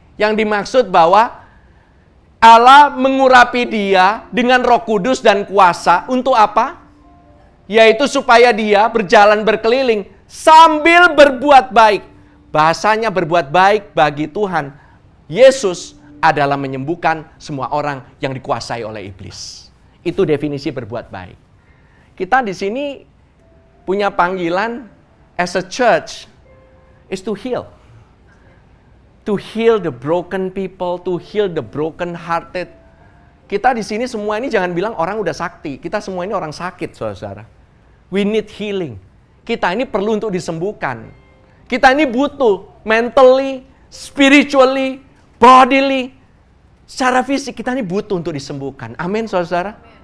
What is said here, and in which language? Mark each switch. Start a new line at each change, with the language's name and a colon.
Indonesian: Yang dimaksud bahwa Allah mengurapi dia dengan Roh Kudus dan kuasa untuk apa? Yaitu supaya dia berjalan berkeliling sambil berbuat baik. Bahasanya berbuat baik bagi Tuhan Yesus adalah menyembuhkan semua orang yang dikuasai oleh iblis. Itu definisi berbuat baik. Kita di sini punya panggilan
English: as a church is to heal. To heal the broken people, to heal the broken hearted.
Indonesian: Kita di sini semua ini jangan bilang orang udah sakti. Kita semua ini orang sakit, saudara.
English: We need healing.
Indonesian: Kita ini perlu untuk disembuhkan. Kita ini butuh
English: mentally, spiritually, bodily,
Indonesian: secara fisik kita ini butuh untuk disembuhkan. Amin, saudara.